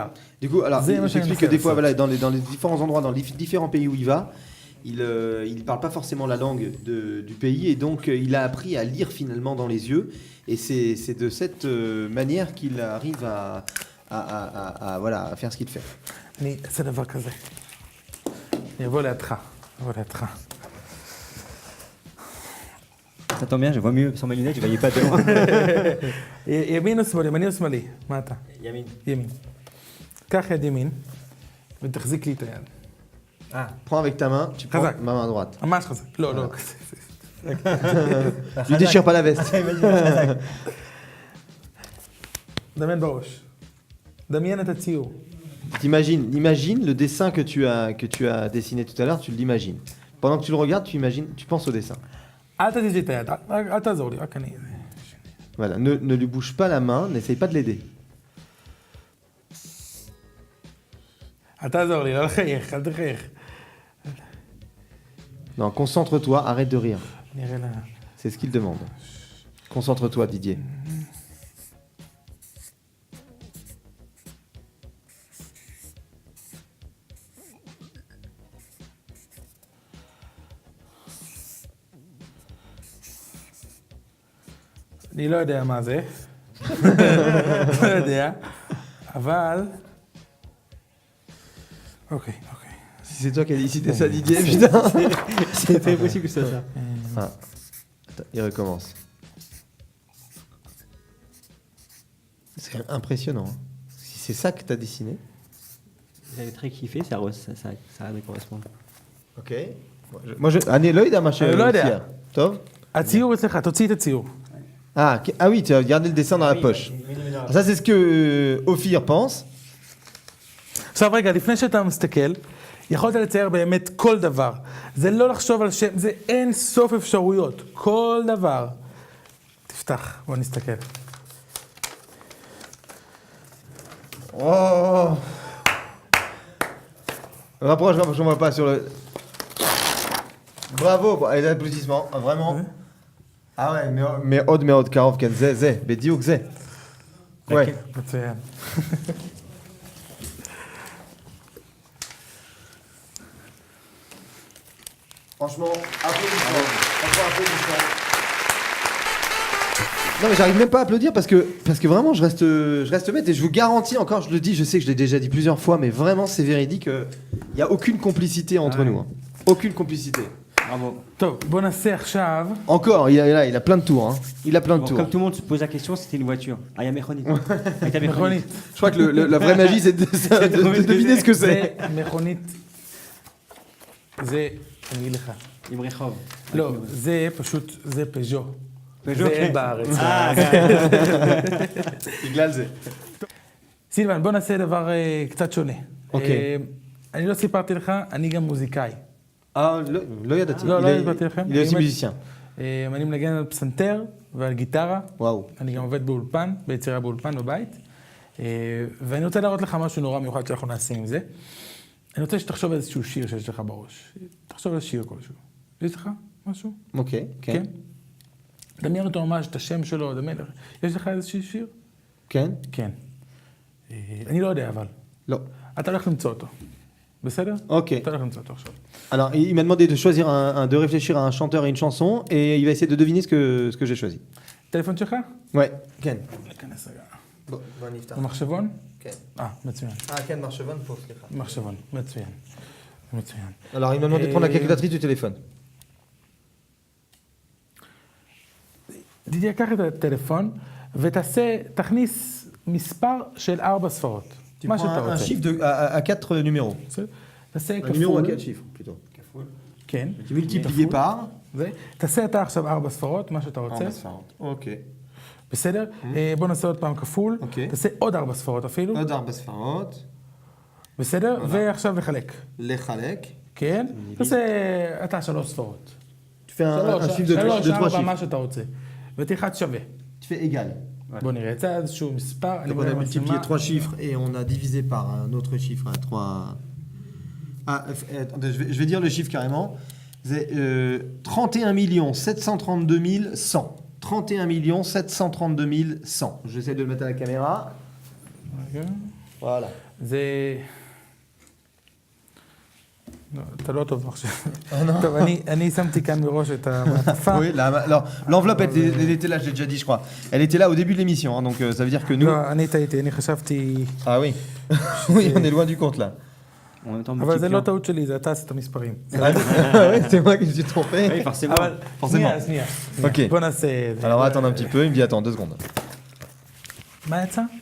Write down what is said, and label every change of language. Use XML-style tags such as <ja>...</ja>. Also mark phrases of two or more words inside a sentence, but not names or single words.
<fr>Du coup, alors, j'explique que des fois, voilà, dans les différents endroits, dans les différents pays où il va, il parle pas forcément la langue du pays et donc il a appris à lire finalement dans les yeux et c'est de cette manière qu'il arrive à faire ce qu'il fait.</fr> <he>אני אעשה דבר כזה. אני אבוא לידך.</he> <fr>Ça tombe bien, je vois mieux sans mes lunettes, je voyais pas de loin.</fr> <he>ימין או שמאלי? ימני או שמאלי? מה אתה? ימין. קח יד ימין ותחזיק לי את היד.</he> <fr>Prends avec ta main, tu prends ma main droite.</fr> <he>ממש חזק. לא.</he> <fr>Tu déchires pas la veste.</fr> <he>דמיין בראש. דמיין את הציור.</he> <fr>Imagine le dessin que tu as dessiné tout à l'heure, tu l'imagines. Pendant que tu le regardes, tu penses au dessin.</fr> <he>אל תזיז לי את היד, אל תעזור לי, רק אני...</he> <fr>Voilà, ne lui bouge pas la main, n'essaye pas de l'aider.</fr> <he>אל תעזור לי, לא לחייך, אל תחייך.</he> <fr>Non, concentre-toi, arrête de rire.</fr> <he>נראה לה...</he> <fr>C'est ce qu'il demande. Concentre-toi, Didier.</fr> <he>אני לא יודע מה זה. לא יודע. אבל... אוקיי.</he> <fr>Si c'est toi qui as décidé ça, Didier, putain. C'est très possible que ça. Ah. Attends, il recommence. C'est quand même impressionnant. Hein. Si c'est ça que tu as dessiné. J'avais très kiffé, ça a de correspondre.</fr> <he>Ok. אני לא יודע מה לא יודע. שהוציע. טוב? הציור אצלך, תוציא את הציור.</he> <fr>Ah oui, tu as gardé le dessin dans la poche. Ça, c'est ce que Ophir pense.</fr> <he>עכשיו רגע, לפני שאתה מסתכל, יכולת לצייר באמת כל דבר. זה לא לחשוב על שם, זה אין סוף אפשרויות. כל דבר. תפתח, בוא נסתכל. Oh.</he> <fr>Rapproche, on va pas sur le... Bravo, allez, l'applaudissement, vraiment. Ah ouais,</fr> <he>מאוד קרוב, כן, זה, בדיוק זה.</he> <fr>Ouais.</fr> <he>מצוין.</he> <fr>Franchement, applaudissements. Non mais j'arrive même pas à applaudir parce que vraiment je reste bête et je vous garantis encore, je le dis, je sais que je l'ai déjà dit plusieurs fois, mais vraiment c'est véridique, il n'y a aucune complicité entre nous. Hein. Aucune complicité. Bravo.</fr> <he>טוב, בוא נעשה עכשיו...</he> <fr>Encore, il a plein de tours. Hein. Il a plein de Bon, tours. comme tout le monde se pose la question, c'était une voiture. Ah, il y a Mechonit. הייתה</fr> <he>מכונית.</he> <fr>Je crois que la vraie magie, c'est de deviner ce que c'est.</fr> <he>זה מכונית. זה, אני אגיד לך. עם רחוב. לא, זה פשוט, זה פז'ו. פז'ו, זה כן. אין בארץ. בגלל זה. סילבן, בוא נעשה דבר קצת שונה. אוקיי. אני לא סיפרתי לך, אני גם מוזיקאי. לא ידעתי. לא, לא הסברתי לכם.</he> <fr>Il est aussi musicien.</fr> <he>אני מנגן על פסנתר ועל גיטרה. וואו. אני גם עובד באולפן, ביצירה באולפן בבית. ואני רוצה להראות לך משהו נורא מיוחד שאנחנו נעשה עם זה. אני רוצה שתחשוב על איזשהו שיר שיש לך בראש. תחשוב על שיר כלשהו. יש לך משהו? אוקיי, כן. דמיין אותו ממש, את השם שלו, דמיין לך. יש לך איזשהו שיר? כן? כן. אני לא יודע, אבל. לא. אתה הולך למצוא אותו. בסדר? אוקיי. אתה הולך למצוא אותו עכשיו.</he> <fr>Alors, il m'a demandé de choisir de réfléchir à un chanteur et une chanson, et il va essayer de deviner ce que j'ai choisi.</fr> <he>טלפון שלך?</he> <fr>Ouais. כן.</fr> <he>ניכנס רגע. בוא נפתח. במחשבון? כן. מצוין. כן, מחשבון פה, סליחה. מחשבון, מצוין. מצוין.</he> <fr>Alors, il m'a demandé de prendre la calculatrice du téléphone.</fr> <he>דידי, קח את הטלפון ותכניס מספר של 4 ספרות. מה שאתה רוצה.</he> <fr>Un chiffre à 4 numéros.</fr> <he>תעשה</he> <fr>Un numéro à 4</fr> <he>כפול.</he> <fr>chiffres, plutôt.</fr> <he>כן.</he> <fr>Multiplié par.</fr> <he>תעשה אתה עכשיו 4 ספרות, מה שאתה רוצה. אוקיי. בסדר? בוא נעשה עוד פעם כפול. אוקיי. תעשה עוד 4 ספרות אפילו. עוד 4 ספרות. בסדר? ועכשיו לחלק. לחלק. כן? תעשה אתה 3 ספרות.</he> <fr>Tu fais un chiffre de 3 4, chiffres.</fr> <he>מה שאתה רוצה. ותלחץ שווה.</he> <fr>Tu fais égal.</fr> <he>בוא נראה, יצא איזשהו מספר.</he> <fr>Donc on a multiplié 3 chiffres et on a divisé par un autre chiffre à 3. Ah, attendez, je vais dire le chiffre carrément. C'est 31 732 100. 31 732 100. J'essaie de le mettre à la caméra. Voilà.</fr> <he>זה... לא, אתה לא טוב עכשיו. טוב, אני שמתי כאן מראש את המעטפה.</he> <fr>Oui, alors l'enveloppe elle était là, j'ai déjà dit, je crois. Elle était là au début de l'émission, hein, donc ça veut dire que nous.</fr> <he>לא, אני טעיתי, אני חשבתי...</he> <fr>Ah oui. Oui, on est loin du compte là. En même temps,</fr> <he>אבל זה לא טעות שלי, זה אתה עשית המספרים.</he> <fr>Ouais, c'est moi qui me suis trompé. Oui, forcément.</fr> <he>אבל</he> <fr>forcément.</fr> <he>שנייה. Ok. בוא נעשה...</he> <fr>Alors attends un petit peu, il me dit attends 2 secondes.</fr> <he>מה יצא?</he>